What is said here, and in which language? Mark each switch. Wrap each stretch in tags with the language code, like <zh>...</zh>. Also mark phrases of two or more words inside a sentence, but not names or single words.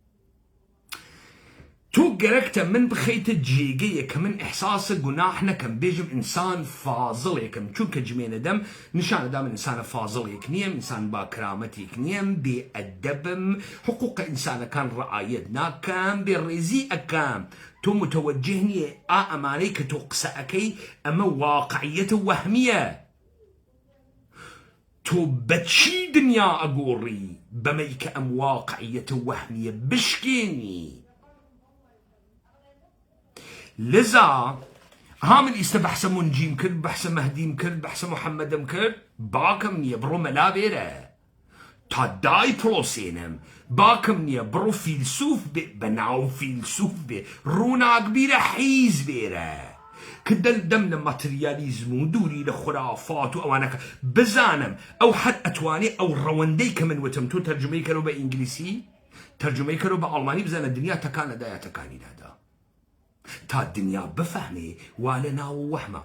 <sdh>تو گەرەکتە من بخەیتە جێگەیە کە من ئەحساسە گوناح نەکەم بێژم ئینسان فازڵێکم چونکە جمێنە دەم نیشانەدا من ئینسانە فازڵێک نییەم، ئینسان با کرامەتێک نییەم، بێ ئەدەبم، حقوقە ئینسانەکان ڕعایەت ناکەم، بێ ڕێزی ئەکەم. تۆ متوەجه نییە ئەمانەی کە تۆ قسە ئەەکەی ئەمە واقعیەتە وەهمیە. تۆ بەچی دنیا ئەگۆڕی بەمەی کە ئەم واقعیەتە وەهمیە بشکێنی. لذا ها من ئیستا بەحسە منجیم کرد، بەحسە مەهدیم کرد، بەحسە محەممەدم کرد، باکەم نییە بڕۆ مەلا بێرە تا دای پرۆسێنم. باکەم نییە بڕۆ فیلسوف بێ، بەناو فیلسوف بێ، ڕووناک بیرە حیز بێرە کە دەم لە ماتریالیزم و دووری لە خورافات و ئەوانەکە بزانم ئەو حەد ئەتوانێ ئەو ڕەوەندەی کە من وتم تۆ تەرجمەی کەرەوە بە ئینگلیسی، تەرجمەی کەرەوە بە ئەڵمانی، بزانە دنیا تەکانەدایە تەکانیدادا تا دنیا بفهمێ وا لە ناو وەحمە.</sdh>